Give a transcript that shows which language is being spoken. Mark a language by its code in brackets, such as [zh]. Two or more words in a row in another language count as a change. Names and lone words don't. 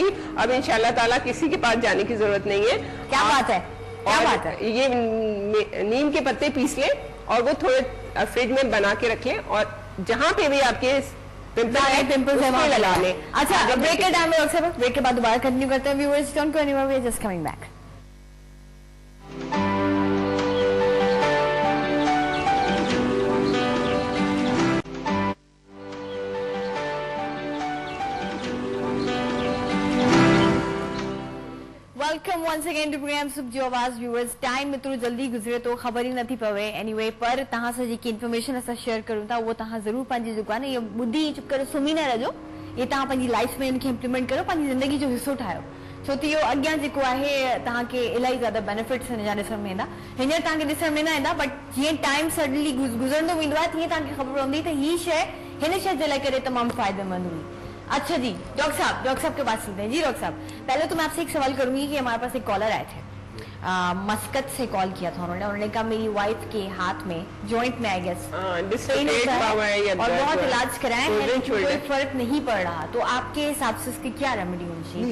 [hi] अब इंशाल्लाह ताला किसी के पास जाने की जरूरत नहीं है। क्या बात है, क्या बात है। ये नीम के पत्ते पीस लें और वो थोड़े फ्रिज में बना के रख लें, और जहां पे भी आपके पिंपल्स है वहां लगा लें। अच्छा, ब्रेक के टाइम में ब्रेक के बाद दोबारा कंटिन्यू करते हैं। [en] Viewers don't go anywhere, we are just coming back. Welcome once again to program सुख जो आवाज। [sd] व्यूअर्स टाइम में जल्दी गुजरे तो खबर ही नथी पवे। एनीवे पर तहां से जेकी इन्फॉर्मेशन असां शेयर करूं था वो तहां जरूर पंहिंजी जेको आहे न ये ॿुधी चुप करे सुम्ही न रहिजो। ये तहां पंहिंजी लाइफ में इनखे इम्प्लीमेंट करो, पंहिंजी ज़िंदगी जो हिस्सो ठाहियो, छो त इहो अॻियां जेको आहे तव्हांखे इलाही ज़्यादा बेनिफिट्स हिन जा ॾिसण में ईंदा। हींअर तव्हांखे ॾिसण में न ईंदा, बट जीअं टाइम सडनली गुज़रंदो वेंदो आहे तीअं तव्हांखे ख़बर पवंदी त हीअ शइ हिन शइ जे लाइ करे तमामु फ़ाइदेमंद हुई। [hi] अच्छा जी, डॉक्टर साहब के पास चलते हैं। जी डॉक्टर साहब, पहले तो मैं आपसे एक सवाल करूंगी कि हमारे पास एक कॉलर आए थे, मस्कत से कॉल किया था उन्होंने कहा मेरी वाइफ के हाथ में जॉइंट में [en] I guess [hi] पेन होता है और बहुत इलाज कराए हैं, कोई फर्क नहीं पड़ रहा, तो आपके हिसाब से इसकी क्या रेमेडी होनी चाहिए?